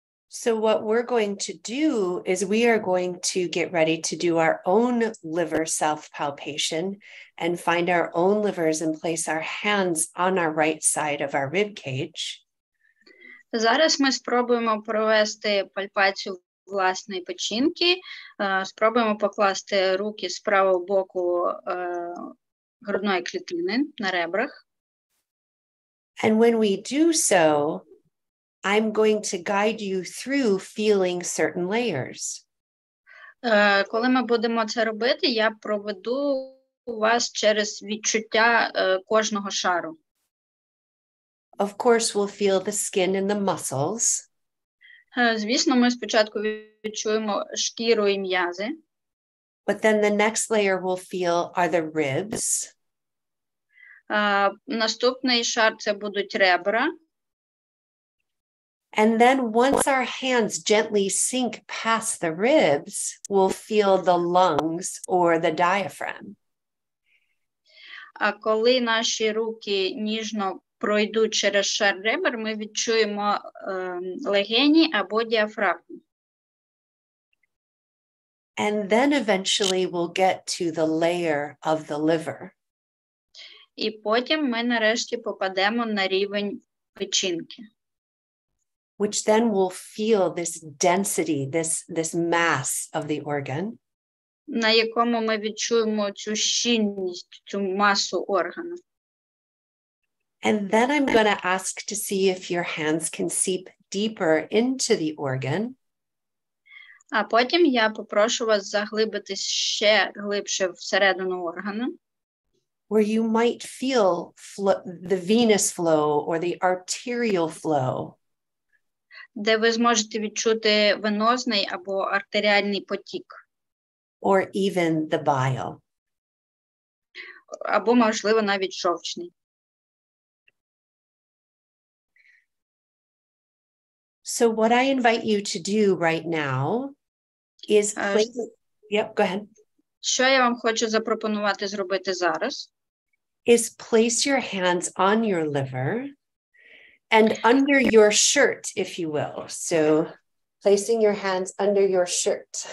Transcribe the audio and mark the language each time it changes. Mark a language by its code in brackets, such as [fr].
[en] So what we're going to do is we are going to get ready to do our own liver self-palpation and find our own livers and place our hands on our right side of our rib cage. [uk] Зараз ми спробуємо провести пальпацію власної печінки, спробуємо покласти руки з правого боку грудної клітини на ребрах. [en] And when we do so, I'm going to guide you through feeling certain layers. [uk] Коли ми будемо це робити, я проведу вас через відчуття кожного шару. [en] Of course, we'll feel the skin and the muscles. [uk] Звісно, ми спочатку відчуємо шкіру і м'язи. [en] But then the next layer we'll feel are the ribs. [uk] Наступний шар це будуть ребра. [en] And then once our hands gently sink past the ribs, we'll feel the lungs or the diaphragm. [uk] А коли наші руки ніжно пройдуть через шар ребер, ми відчуємо легені або діафрагму. [en] And then eventually we'll get to the layer of the liver. [uk] І потім ми нарешті попадемо на рівень печінки. [en] Which then will feel this density, this mass of the organ. [uk] На якому ми відчуємо цю щільність, цю масу органу. [en] And then I'm going to ask to see if your hands can seep deeper into the organ. [uk] А потім я попрошу вас заглибитись ще глибше всередину органу. [en] Where you might feel the venous flow or the arterial flow. [uk] де ви зможете відчути венозний або артеріальний потік. [en] Or even the bile. [uk] Або, можливо, навіть жовчний. [en] So what I invite you to do right now is place... Yep, go ahead. [uk] Що я вам хочу запропонувати зробити зараз? [en] Is place your hands on your liver and under your shirt, if you will. So placing your hands under your shirt.